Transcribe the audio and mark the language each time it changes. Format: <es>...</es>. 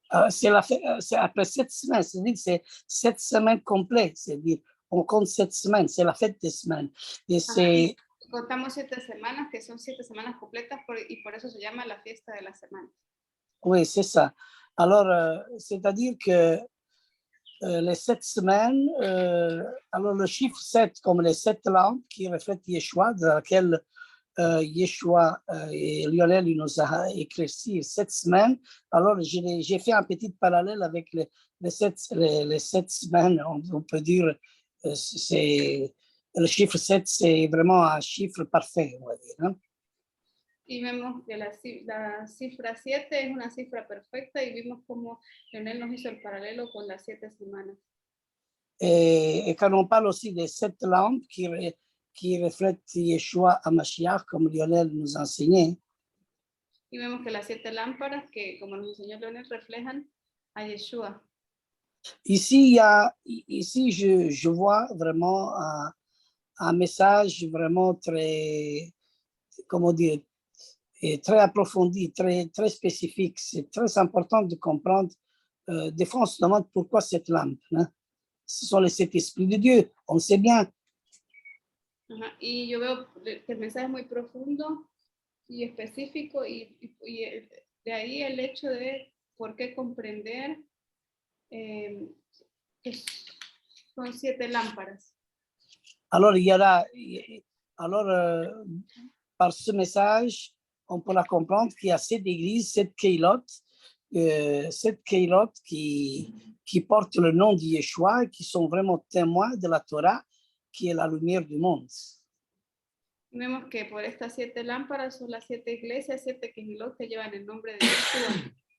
<fr>C'est après 7 semaines, c'est-à-dire que c'est 7 semaines complètes, c'est-à-dire on compte 7 semaines, c'est la fête des semaines. Et c'est...</fr> <es>Contamos 7 semanas, que son 7 semanas completas, y por eso se llama la fiesta de la semana.</es> <fr>Oui, c'est ça. Alors, c'est-à-dire que les 7 semaines, alors le chiffre 7, comme les 7 lampes qui reflètent Yeshua, dans laquelle Yeshua et Lionel il nous a éclairci 7 semaines. Alors, j'ai fait un petit parallèle avec les 7 semaines, on peut dire, c'est le chiffre 7, c'est vraiment un chiffre parfait, on va dire. Hein?</fr> <es>Y vemos que la cifra 7 es una cifra perfecta y vimos cómo Leonel nos hizo el paralelo con las 7 semanas.</es> <fr>Et quand on parle aussi des 7 lampes qui reflètent Yeshua à Mashiach, comme Lionel nous a enseigné.</fr> <es>Y vemos que las 7 lámparas que, como nos enseñó Leonel, reflejan a Yeshua.</es> <fr>Ici, je vois vraiment un message vraiment très, comment dire, très approfondi, très, très spécifique. C'est très important de comprendre. Des fois, on se demande pourquoi cette lampe. Hein? Ce sont les 7 esprits de Dieu, on le sait bien.</fr> <es>Y yo veo que el mensaje es muy profundo y específico y de ahí el hecho de por qué comprender que son 7 lámparas.</es> <fr>Alors, par ce message, on pourra comprendre qu'il y a 7 églises, 7 keilotes, 7 keilotes qui portent le nom de Yeshua et qui sont vraiment témoins de la Torah, qui est la lumière du monde.</fr> <es>Vemos que por estas 7 lámparas son las 7 iglesias, 7 kehilot que llevan el nombre de Yeshua.</es>